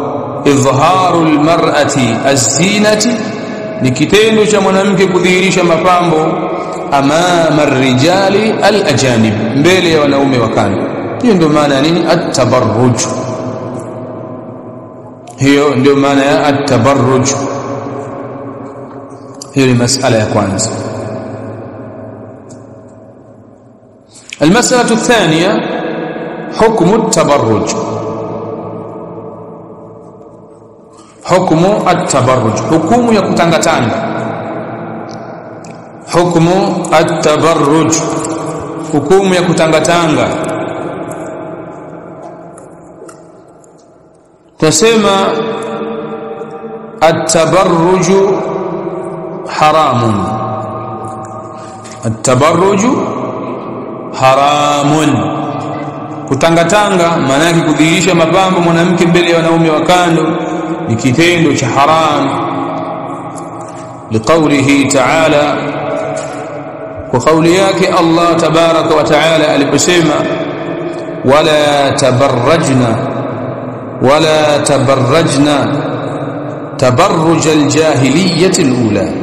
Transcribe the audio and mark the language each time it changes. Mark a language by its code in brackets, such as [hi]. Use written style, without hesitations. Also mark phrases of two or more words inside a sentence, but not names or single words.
[ar] إظهار المرأة الزينة, [sw] ni kitendo cha mwanamke kudhihirisha mapambo [ar] أمام الرجال الأجانب, [sw] mbele ya wanaume wa kando. Hiyo ndio maana ya nini at-tabarruj, hiyo ndio maana ya at-tabarruj. Hiyo ni masala ya kwanza. [ar] المسألة الثانية حكم التبرج. حكم التبرج، حكم [sw] ya kutangatanga. [ar] حكم التبرج، حكم [sw] ya kutangatanga. [ar] Tusema التبرج حرام، التبرج حرام. [sw] Kutangatanga maana yake kudhihirisha mapambo mwanamke mbele ya wanaume wa kando ni kitendo cha haram, [ar] لقوله تعالى, [sw] kwa kauli yake Allah [ar] تبارك وتعالى [sw] aliposema [ar] ولا تبرجن تبرج الجاهلية الأولى,